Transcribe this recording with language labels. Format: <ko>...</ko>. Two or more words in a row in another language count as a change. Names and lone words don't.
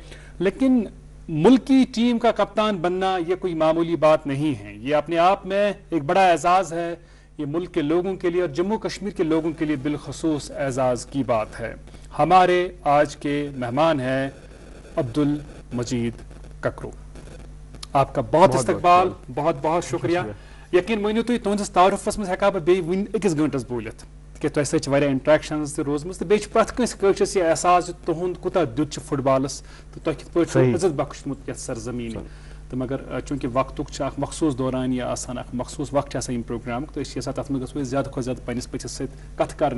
<ur>لیکن ملکی ٹیم کا کپتان بننا یہ کوئی معمولی بات نہیں ہے, یہ اپنے آپ میں ایک بڑا اعزاز ہے. یہ ملک کے لوگوں کے لیے اور جموں کشمیر کے لوگوں کے لیے بالخصوص اعزاز کی بات ہے. ہمارے آج کے مہمان ہیں عبدالمجید ککرو. آپ کا بہت استقبال, بہت بہت شکریہ.</ur> <ks>یقین مانیو تھی تہندس تعارفس مز ہیکا بہ بیس گھنٹس بولت کہ تہ سۭتۍ چھِ واریاہ انٹریکشنز تہ روزمٕژ تہٕ بیٚیہِ چھُ پرٛٮ۪تھ کٲنٛسہِ کٲشرِس یہِ احساس تُہُنٛد کوٗتاہ دیُت چھُ فُٹ بالَس تہٕ تۄہہِ کِتھ پٲٹھۍ چھُ عزت بخشمُت یَتھ سرزمیٖن. تہٕ مگر چوٗنٛکہِ وقتُک چھُ اکھ مخصوٗص دوران یہِ آسان, اکھ مخصوٗص وقت چھُ آسان ییٚمہِ پروگرامُک, تہٕ أسۍ چھِ یژھان تتھ منٛز گژھو أسۍ زیادٕ کھۄتہٕ زیادٕ پننِس پٔژھِس سۭتۍ کتھ کرنہِ.</ks>